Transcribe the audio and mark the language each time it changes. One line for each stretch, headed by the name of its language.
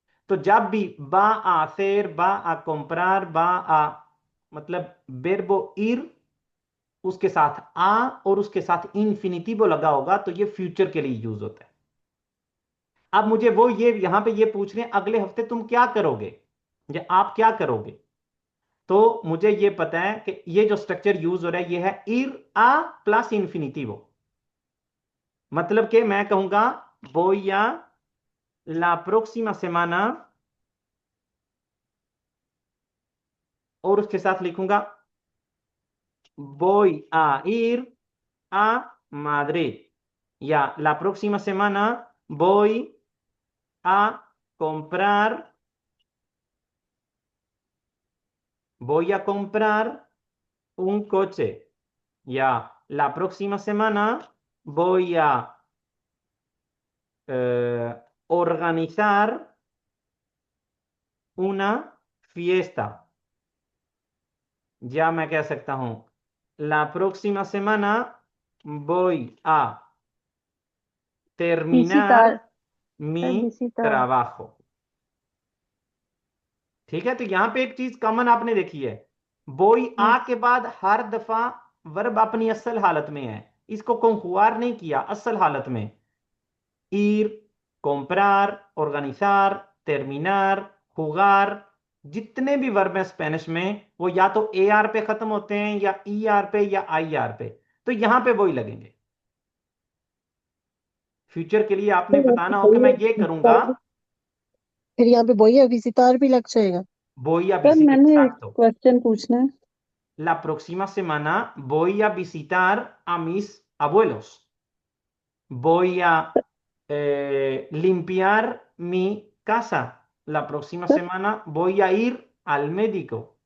Hindi: तो जब भी बा आ hacer, बा आ comprar, बा आ मतलब verbo ir, उसके साथ आ और उसके साथ इन्फिनिटिवो लगा होगा तो ये फ्यूचर के लिए यूज होता है। अब मुझे वो ये यहां पे ये पूछ रहे हैं अगले हफ्ते तुम क्या करोगे, या आप क्या करोगे। तो मुझे ये पता है कि ये जो स्ट्रक्चर यूज हो रहा है ये है ir a प्लस इन्फिनिटिवो। मतलब कि मैं कहूंगा
Spanish: voy a la próxima semana,
Hindi: और उसके साथ लिखूंगा
Spanish: voy a ir a Madrid, या la próxima semana voy a comprar, voy a comprar un coche, या la próxima semana voy a organizar una fiesta,
Hindi: या मैं कह सकता हूं
Spanish: la próxima semana voy a terminar visitar mi
Hindi: sir visitar
Spanish: trabajo।
Hindi: ठीक है, तो यहां पे एक चीज कॉमन आपने देखी है, बोई आ के बाद हर दफा वर्ब अपनी असल हालत में है, इसको कंजुगार नहीं किया, असल हालत में ir, comprar, organizar, terminar, jugar, जितने भी वर्ब हैं स्पेनिश में वो या तो ए आर पे खत्म होते हैं या ई आर पे या आई आर पे, तो यहां पे वही लगेंगे। फ्यूचर के लिए आपने बताना हो कि मैं ये करूंगा, फिर यहाँ पे
Spanish: बोया विजितार
Hindi: भी लग जाएगा।
Spanish: voy a
Hindi: सर
Spanish: visitar,
Hindi: मैंने एक
Spanish: exacto,
Hindi: क्वेश्चन पूछना है।
Spanish: la próxima semana voy a visitar a mis abuelos, voy a limpiar mi casa, la próxima
Hindi: sir
Spanish: semana voy a ir al médico।